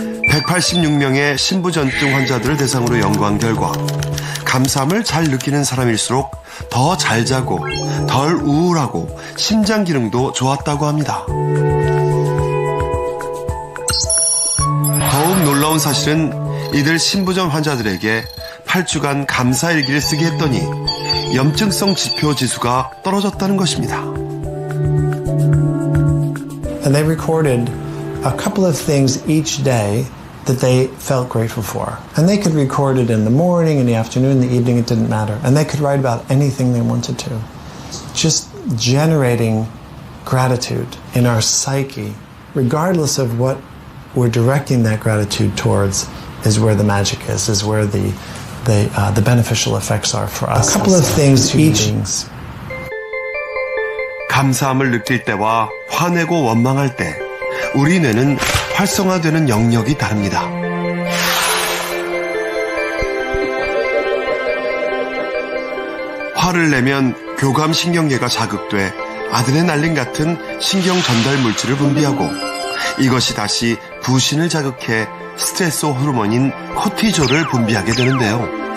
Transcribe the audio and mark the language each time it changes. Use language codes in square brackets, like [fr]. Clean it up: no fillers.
[ko] 186명의 신부전증 환자들을 대상으로 연구한 결과 감사함을 잘 느끼는 사람일수록 더 잘 자고 덜 우울하고 심장 기능도 좋았다고 합니다. 더욱 놀라운 사실은 이들 신부전 환자들에게 8주간 감사일기를 쓰게 했더니 염증성 지표 지수가 떨어졌다는 것입니다. [en] And they recorded a couple of things each day that they felt grateful for. And they could record it in the morning, in the afternoon, in the evening, it didn't matter. And they could write about anything they wanted to. Just generating gratitude in our psyche, regardless of what we're directing that gratitude towards, is where the magic is where the beneficial effects are for us. A couple of things each. [ko] 감사함을 느낄 때와 화내고 원망할 때 우리 뇌는 활성화되는 영역이 다릅니다. 화를 내면 교감신경계가 자극돼 아드레날린 같은 신경 전달 물질을 분비하고, 이것이 다시 부신을 자극해 스트레스 호르몬인 코티졸을 분비하게 되는데요.